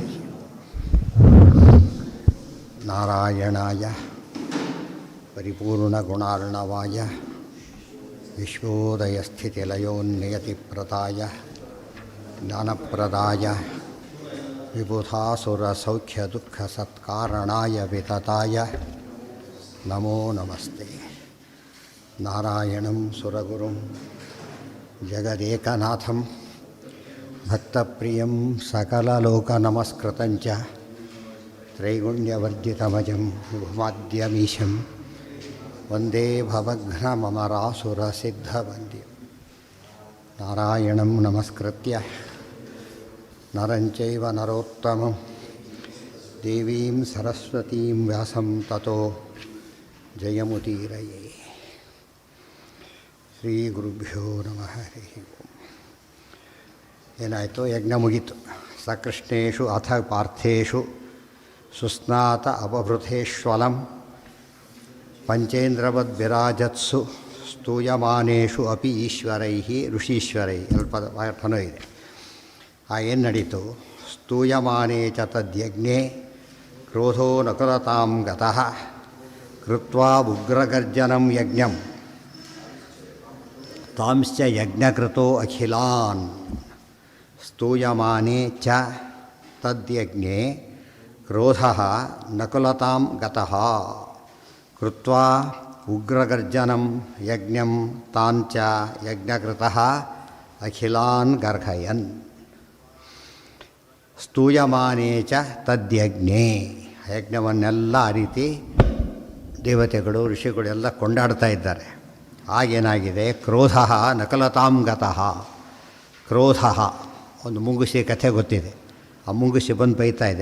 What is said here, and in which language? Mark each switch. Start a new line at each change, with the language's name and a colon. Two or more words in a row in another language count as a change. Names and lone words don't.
Sanskrit: ನಾರಾಯಣಾಯ ಪರಿಪೂರ್ಣಗುಣಾರ್ಣವಾಯ ವಿಶ್ವೋದಯಸ್ಥಿತಿಲಯೋನ್ನಿಯತಿಪ್ರದಾಯ ಜ್ಞಾನಪ್ರದಾಯ ವಿಬುಧಾಸುರಸೌಖ್ಯದುಃಖಸತ್ಕಾರಣಾಯ ವಿತತಾಯ ನಮೋ ನಮಸ್ತೆ. ನಾರಾಯಣಂ ಸುರಗುರುಂ ಜಗದೇಕನಾಥಂ ಭಕ್ತಪ್ರಿಯಂ ಸಕಲಲೋಕನಮಸ್ಕೃತಂಚ ತ್ರೈಗುಣ್ಯವರ್ಜಿತಮಜಂ ಭುಮಾದ್ಯಮೀಶಂ ವಂದೇ ಭವಘ್ನಮರಾಸುರಸಿದ್ಧವಂದ್ಯಂ. ನಾರಾಯಣಂ ನಮಸ್ಕೃತ್ಯ ನರಂಚೈವ ನರೋತ್ತಮಂ ದೇವೀಂ ಸರಸ್ವತೀಂ ವ್ಯಾಸಂ ತತೋ ಜಯಮುದೀರಯೇ. ಶ್ರೀ ಗುರುಭ್ಯೋ ನಮಃ. ಹರಿ ಓಂ.
Kannada: ಏನಾಯಿತು? ಯಜ್ಞ ಮುಗೀತು.
Sanskrit: ಸಕೃಷ್ಣೇಷು ಅಥ ಪಾರ್ಥೇಷು ಸುಸ್ನಾತ ಅಪಭೃತೇಶ್ವಲಂ ಪಂಚೇಂದ್ರವದ್ವಿರಾಜತ್ಸು ಸ್ತೂಯಮಾನೇಷು ಅಪಿ ಈಶ್ವರೈ ಋಷೀಶ್ವರೈ.
Kannada: ಸ್ವಲ್ಪ ಪಾಠನೂ ಇದೆ. ಏನು ನಡೀತು?
Sanskrit: ಸ್ತೂಯಮಾನೇ ಚ ತದ್ಯಜ್ಞೆ ಕ್ರೋಧೋ ನಕುಲತಾಂ ಗತಃ ಕೃತ್ವಾ ಉಗ್ರಗರ್ಜನಂ ಯಜ್ಞಂ ತಾಂಶ್ಚ ಯಜ್ಞಕೃತೋ ಅಖಿಲಾನ್. ಸ್ತೂಯಮಾನೇ ಚ ತದ್ಯಜ್ಞೆ ಕ್ರೋಧಃ ನಕುಲತಾಂ ಗತಃ ಕೃತ್ವಾ ಉಗ್ರಗರ್ಜನಂ ಯಜ್ಞಂ ತಾಂಚ ಯಜ್ಞಕೃತಃ ಅಖಿಲಾನ್ ಗರ್ಹಯನ್. ಸ್ತೂಯಮಾನೇ ಚ ತದ್ಯಜ್ಞೆ.
Kannada: ಯಜ್ಞವನ್ನೆಲ್ಲ ಆ ರೀತಿ ದೇವತೆಗಳು ಋಷಿಗಳು ಎಲ್ಲ ಕೊಂಡಾಡ್ತಾ ಇದ್ದಾರೆ. ಆಗೇನಾಗಿದೆ?
Sanskrit: ಕ್ರೋಧ ನಕಲತಾಂ ಗತಃ.
Kannada: ಕ್ರೋಧ, ಒಂದು ಮುಂಗುಸಿ ಕಥೆ ಗೊತ್ತಿದೆ. ಆ ಮುಂಗುಸಿ ಬಂದು ಬೈತಾ ಇದೆ.